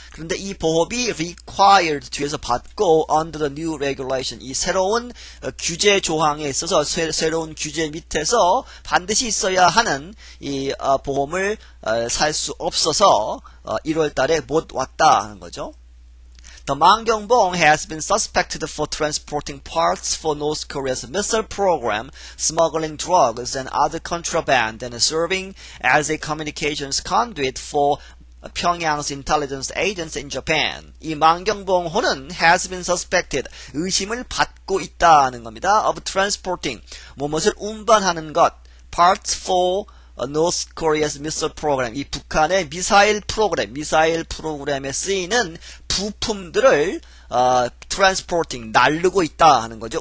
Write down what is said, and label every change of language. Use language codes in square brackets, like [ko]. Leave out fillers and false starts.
[ko] 그런데 이 보험이 required 뒤에서 받고 [en] under the new regulation, [ko] 이 새로운 규제 조항에 있어서 새로운 규제 밑에서 반드시 있어야 하는 이 보험을 살 수 없어서 1월 달에 못 왔다 하는 거죠. [en] The Mangyongbong has been suspected for transporting parts for North Korea's missile program, smuggling drugs and other contraband, and serving as a communications conduit for Pyongyang's intelligence agents in Japan. [ko] 이 망경봉호는 [en] has been suspected, [ko] 의심을 받고 있다는 겁니다. [en] of transporting, [ko] 무엇을 운반하는 것, [en] parts for North Korea's missile program, [ko] 이 북한의 미사일 프로그램에 쓰이는 부품들을 transporting, 날르고 있다 하는 거죠.